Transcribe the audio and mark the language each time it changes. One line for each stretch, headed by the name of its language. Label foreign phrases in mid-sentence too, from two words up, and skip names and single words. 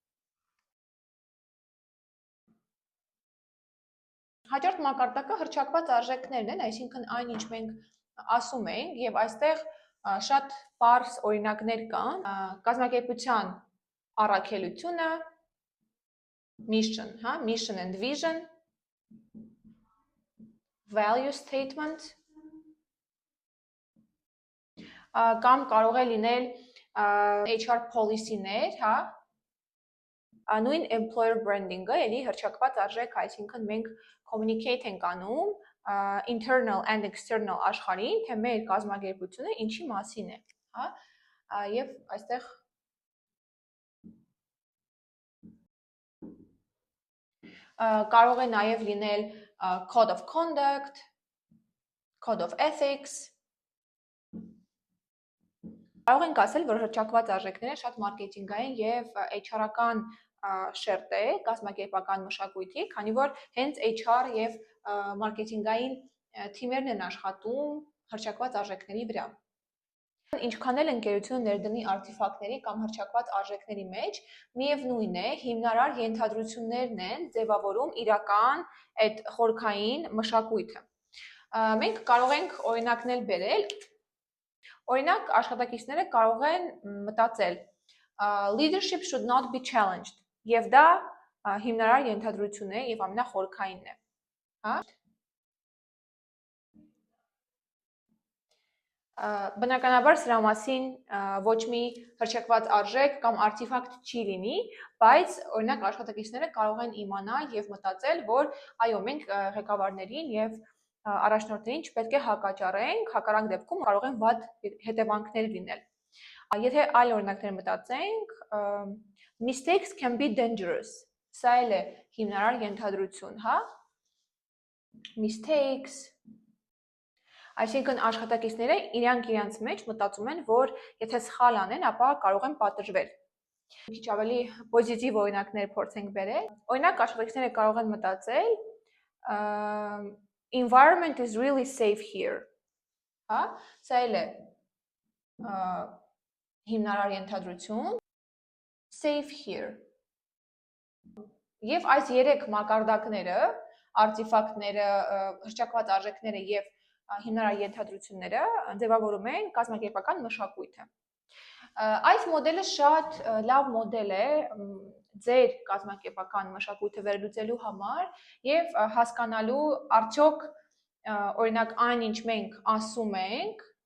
Armenian: Հաջորդ մակարդակը հռչակված արժեքներն են, այսինքն այն, ինչ մենք ասում ենք, եւ այստեղ շատ պարզ օրինակներ կան, կազմակերպության առաքելությունը,
English: mission, mission and vision, value statement,
Armenian: կամ կարող է լինել
English: HR policy-
Armenian: ներ, նույն employer branding-ը էլի հռչակված արժեք, այսինքն մենք communicate ենք անում
English: internal and external
Armenian: աշխարհին, թե մեր կազմակերպությունը ինչի մասին է, եւ այստեղ կարող է նաեւ լինել
English: code of conduct, code of ethics։
Armenian: Կարող ենք ասել, որ հռչակված արժեքները շատ մարքեթինգային եւ HR-ական շերտ է կազմակերպական մշակույթի, քանի որ հենց HR եւ մարքեթինգային թիմերն են աշխատում հռչակված արժեքների վրա։ Ինչքան էլ ընկերությունը ներդնի արտիֆակտների կամ հռչակված արժեքների մեջ, միևնույն է, հիմնարար ենթադրություններն են ձևավորում իրական այդ խորքային մշակույթը։ Մենք կարող ենք օրինակներ բերել։ Օրինակ, աշխատակիցները կարող են մտածել
English: leadership should not be challenged,
Armenian: եւ դա հիմնարար ենթադրություն է եւ ամենախորքայինն է, Բնականաբար սրա մասին ոչ մի հռչակված արժեք կամ արտիֆակտ չի լինի, բայց օրինակ աշխատակիցները կարող են իմանալ եւ մտածել, որ այո, մենք ղեկավարներին եւ առաջնորդներին չպետք է հակաճառենք, հակառակ դեպքում կարող են վատ հետևանքներ լինել։ Եթե այլ օրինակներ մտածենք,
English: mistakes can be dangerous,
Armenian: սա էլ է հիմնարար ենթադրություն, mistakes, այսինքն աշխատակիցները իրանք մեջ մտածում են, որ եթե սխալ անեն, ապա կարող են պատժվել։ Քիչ ավելի պոզիտիվ օրինակներ փորձենք բերել։ Օրինակ աշխատակիցները կարող են մտածել
English: environment is really safe here,
Armenian: սա էլ է հիմնարար ենթադրություն,
English: safe here։
Armenian: Եվ այս 3 մակարդակները, արտիֆակտները, հռչակված արժեքները եւ հիմնարար ենթադրությունները ձևավորում են կազմակերպական մշակույթը։ Այս մոդելը շատ լավ մոդել է ձեր կազմակերպական մշակույթը վերլուծելու համար եւ հասկանալու արդյոք օրինակ այն, ինչ մենք ասում ենք